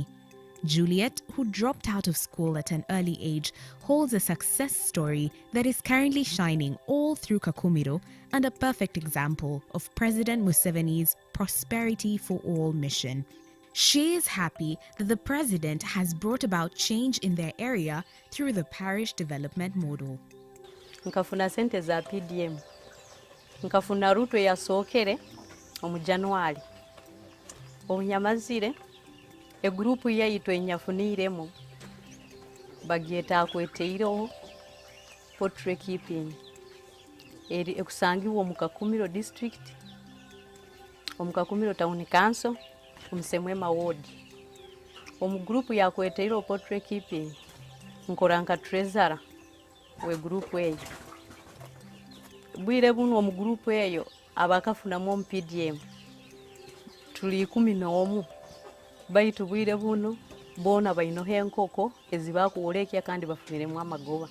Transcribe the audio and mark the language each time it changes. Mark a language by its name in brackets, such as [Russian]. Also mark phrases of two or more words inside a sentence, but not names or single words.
[English] Juliet, who dropped out of school at an early age, holds a success story that is currently shining all through Kakumiro and a perfect example of President Museveni's Prosperity for All mission. She is happy that the president has brought about change in their area through the parish development model. [Nyoro] Nkafuna sente za PDM. Nkafuna ruto ya sokere omu January. Obunyamazire egrupu yaitu enyafuniremu bagyeta Akwetereireho Poultry Keeping. Eri ekusangiwa omu Kakumiro district, omu Kakumiro town council, Msemwema ward. Omu grupu ya Akwetereireho Poultry Keeping nkoranka treasurer we grupu eyo. Bwire buno omu grupu eyo abakafunamu omu PDM tuli 11 baitu bwire buno bona bainoho enkoko ezibakuolekya kandi bafuniremu amagoba.